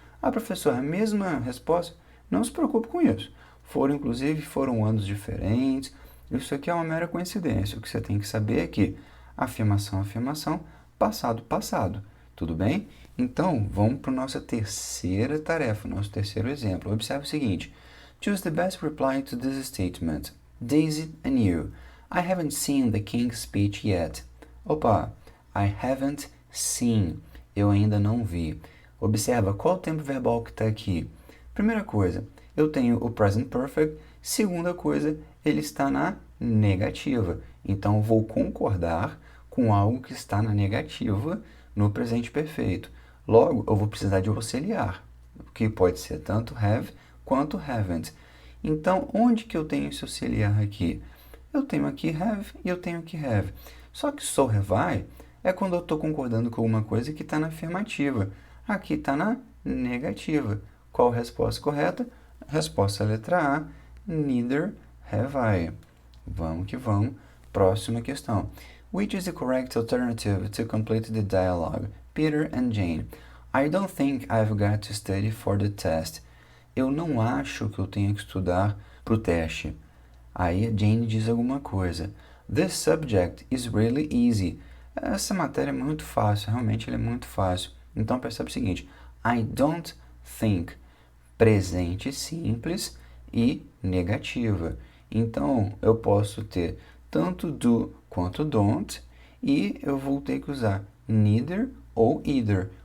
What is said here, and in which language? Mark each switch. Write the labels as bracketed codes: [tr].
[pt] Ah, professor, a mesma resposta? Não se preocupe com isso. Foram anos diferentes. Isso aqui é uma mera coincidência. O que você tem que saber é que afirmação, afirmação, passado, passado. Tudo bem? Então, vamos para a nossa terceira tarefa, nosso terceiro exemplo. Observe o seguinte. [en] Choose the best reply to this statement. Daisy and you. I haven't seen the King's speech yet. Opa, I haven't seen. [pt] Eu ainda não vi. Observa qual o tempo verbal que está aqui. Primeira coisa, eu tenho o present perfect. Segunda coisa, ele está na negativa. Então, vou concordar com algo que está na negativa no presente perfeito. Logo, eu vou precisar de auxiliar, que pode ser tanto have quanto haven't. Então, onde que eu tenho esse auxiliar aqui? Eu tenho aqui have e eu tenho aqui have. Só que [en] so have I [pt] é quando eu estou concordando com alguma coisa que está na afirmativa. Aqui está na negativa. Qual a resposta correta? Resposta letra A, [en] neither have I. [pt] Vamos que vamos. Próxima questão. [en] Which is the correct alternative to complete the dialogue? Peter and Jane. I don't think I've got to study for the test. [pt] Eu não acho que eu tenho que estudar para o teste. Aí a Jane diz alguma coisa. [en] This subject is really easy. [pt] Essa matéria é muito fácil, realmente ela é muito fácil. Então percebe o seguinte, [en] I don't think, [pt] presente simples e negativa. Então eu posso ter tanto do quanto don't e eu vou ter que usar neither ou either.